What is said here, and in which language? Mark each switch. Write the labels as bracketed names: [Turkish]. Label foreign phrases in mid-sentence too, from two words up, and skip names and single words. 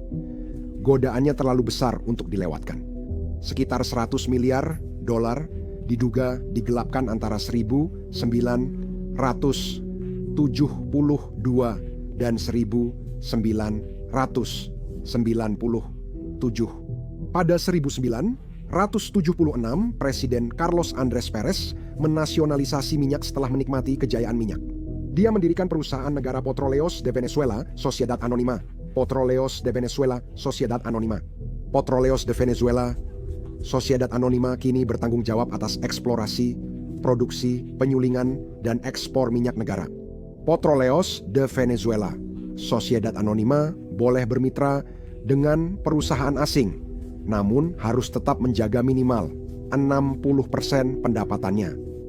[Indonesian] Godaannya terlalu besar untuk dilewatkan. Sekitar 100 miliar dolar diduga digelapkan antara 1972 dan 1997. Pada 1976, Presiden Carlos Andrés Pérez menasionalisasi minyak setelah menikmati kejayaan minyak. Dia mendirikan perusahaan negara Petróleos de Venezuela, Sociedad Anónima. Petróleos de Venezuela, Sociedad Anónima. Petróleos de Venezuela, Sociedad Anónima kini bertanggung jawab atas eksplorasi, produksi, penyulingan, dan ekspor minyak negara. Petróleos de Venezuela, Sociedad Anónima boleh bermitra dengan perusahaan asing, namun harus tetap menjaga minimal 60% pendapatannya.